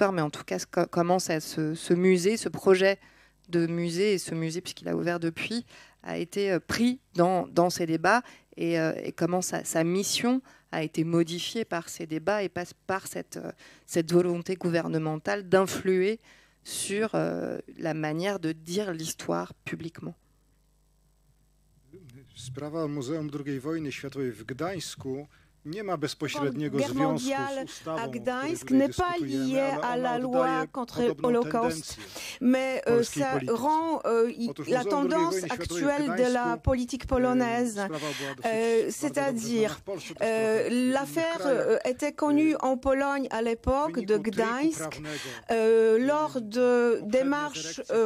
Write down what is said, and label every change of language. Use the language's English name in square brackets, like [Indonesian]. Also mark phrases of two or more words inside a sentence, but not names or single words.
[French] Mais en tout cas, comment ce musée, ce projet de musée, et ce musée, puisqu'il a ouvert depuis, a été pris dans ces débats, et comment sa mission a été modifiée par ces débats et par cette volonté gouvernementale d'influer sur la manière de dire l'histoire publiquement. [Polish] Sprawa Muzeum II wojny światowej w Gdańsku nie ma bezpośredniego związku z ustawą, [French] à Gdańsk n'est pas lié à la loi contre l'Holocauste, mais ça rend la tendance actuelle de la politique polonaise. C'est-à-dire, l'affaire était connue en Pologne à l'époque de Gdańsk lors de démarches.